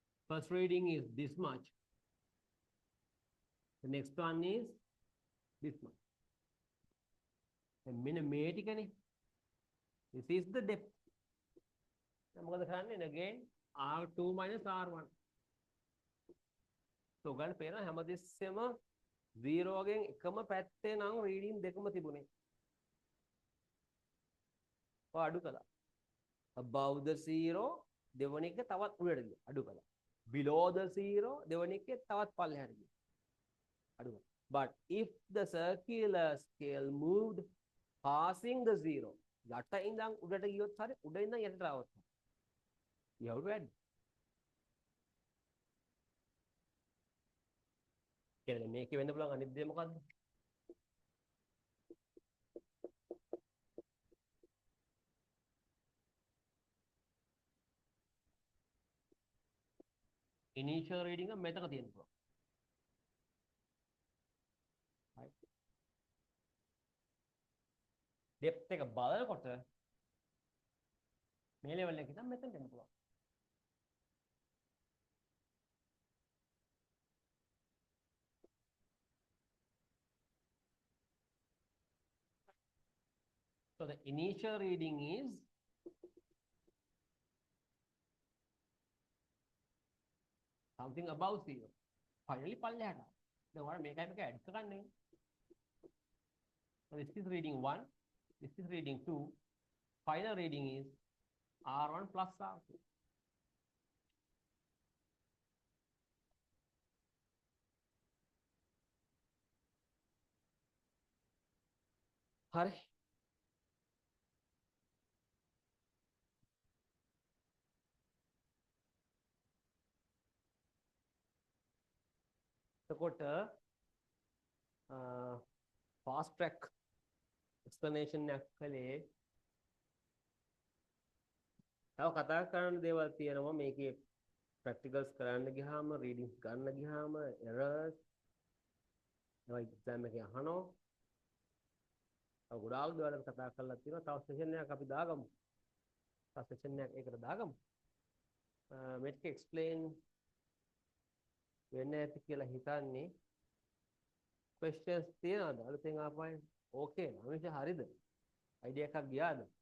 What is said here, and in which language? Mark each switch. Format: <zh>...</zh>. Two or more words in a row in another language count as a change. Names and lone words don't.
<en>First reading is this much. The next one is this much. And minimally, this is the depth. I'm going to run again R2 minus R1. So,</en> <si>ගන්න පේනවා හැමදෙස්සෙම 0 ගෙන් එකම පැත්තේ නම් රීඩින් දෙකම තිබුණේ. ඔය අඩු කළා.</si> <en>Above the</en> <si>0 දෙවන එක තවත් උඩට ගියා. අඩු කළා.</si> <en>Below the</en> <si>0 දෙවන එක තවත් පල්ලෙහාට ගියා. අඩු කළා.</si> <en>But if the circular scale moved passing the 0</en> <si>යට ඉඳන් උඩට ගියොත් හරි උඩ ඉඳන් යටට ආවොත්</si> <en>you have to add.</en> <si>කියන්නේ මේකේ වෙන්න පුළුවන් අනිත් දේ මොකද්ද?</si> <en>initial reading</en> <si>එක මෙතන තියෙන්න පුළුවන්. right. depth එක බලනකොට මේ level එකේ ඉඳන් මෙතනට එන්න පුළුවන්.</si> <en>So the initial reading is something above 0. Finally,</en> <si>පල්ලෙහාට. දැන් ඔයාලා මේකයි මේක ඇඩ් කරන්නේ.</si> <en>So this is reading 1, this is reading 2. Final reading is R1 plus R2.</en> <si>හරි. එතකොට</si> <en>fast track explanation</en> <si>එකක් කළේ තව කතා කරන්න දේවල් තියෙනවා මේකේ practicals කරන්න ගියාම readings ගන්න ගියාම errors ඒවා exam එකේ අහනවා තව ගොඩාක් දේවල් කතා කරලා තියෙනවා තව session එකක් අපි දාගමු තව session එකක් ඒකට දාගමු මේක explain වෙන්න ඇති කියලා හිතන්නේ questions තියනවාද අලුතෙන් ආපහු ඕකේ අමිෂ හරිද idea එකක් ගියාද</si>